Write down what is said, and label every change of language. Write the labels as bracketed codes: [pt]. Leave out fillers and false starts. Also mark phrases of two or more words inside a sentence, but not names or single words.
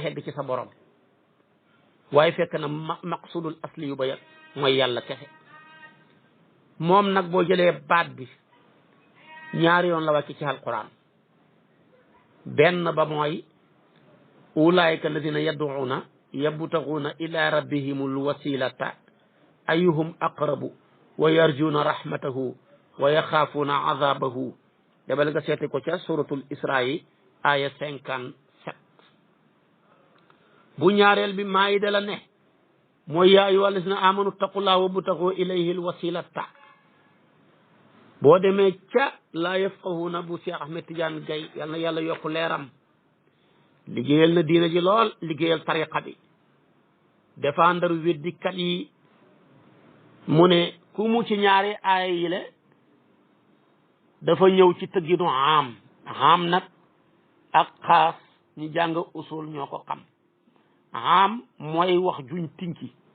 [wo] xegg ci sa borom waaye fekk na [ar] المقصود الأصلي [wo] yu ba mooy yàlla kese moom nag boo jëlee baat bi ñaari yoon la wàcc ci alquran benn ba mooy [ar] أولئك الذين يدعون يبتغون إلى ربهم الوسيلة أيهم أقرب ويرجون رحمته ويخافون عذابه [wo] debal nga seeti ko ca [ar] سورة الإسراء [wo] yi aya 57 bu ñaareel bi maayida la ne mooy [ar] يا أيها الذين آمنوا اتقوا الله وابتغوا إليه الوسيلة [wo] boo demee ca [ar] لا يفقهون [wo] bu Cheikh Ahmed Tidiane Gaye yal na yàlla yokk leeram liggéeyal na diina ji lool liggéeyal tariqa bi défendre weddikat yi mu ne ku mu ci ñaari aaya yi le dafa ñëw ci tëgginu am nag ak xaas ñu jàng usul ñoo ko xam am mooy wax juñ tinki